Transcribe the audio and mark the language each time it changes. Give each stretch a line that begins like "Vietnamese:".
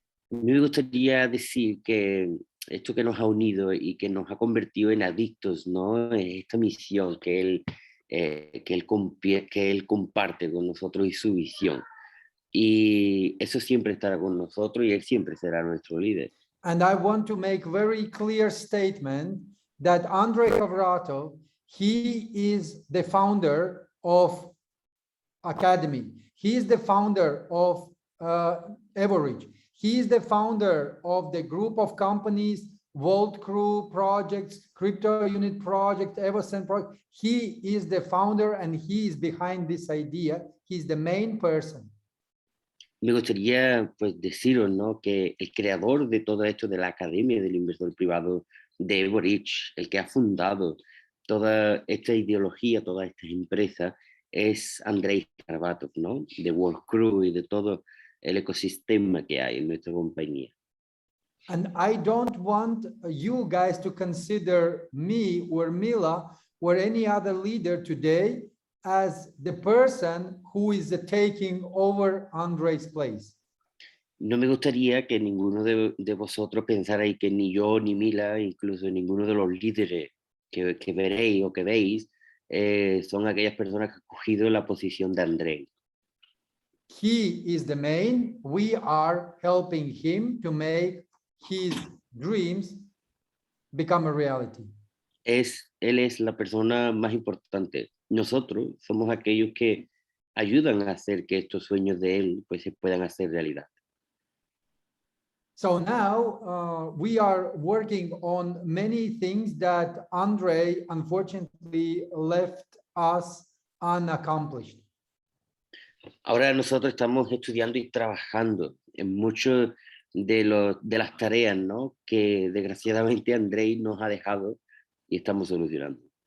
Spanish: Me gustaría decir que esto que nos ha unido y que nos ha convertido en adictos, ¿no? Esta misión que él comparte con nosotros y su visión. Y eso siempre estará con nosotros y él siempre será nuestro líder.
English: And I want to make very clear statement that Andrei Khavratov, he is the founder of Academy. He is the founder of EVORICH. He is the founder of the group of companies, Vault Crew projects, Crypto Unit project, Evercent project. He is the founder and he is behind this idea. He's the main person.
Spanish: Me gustaría pues deciros, ¿no? Que el creador de todo esto de la Academia del Inversor Privado de EVORICH, el que ha fundado toda esta ideología, toda esta empresa, es Andrei Khavratov, ¿no? De Vault Crew y de todo el ecosistema que hay en nuestra compañía.
English: And I don't want you guys to consider me or Mila or any other leader today as the person who is taking over Andrei's place.
Spanish: No me gustaría que ninguno de vosotros pensarais que ni yo, ni Mila, incluso ninguno de los líderes que veréis o que veis, son aquellas personas que han cogido la posición de Andrei.
English: He is the main. We are helping him to make his dreams become a reality.
Spanish: Él es la persona más importante. Nosotros somos aquellos que ayudan a hacer que estos sueños de él pues se puedan hacer realidad.
English: So now we are working on many things that Andre unfortunately left us unaccomplished.
Spanish: Ahora nosotros estamos estudiando y trabajando en muchas de las tareas, ¿no?, que desgraciadamente Andrei nos ha dejado y estamos solucionando.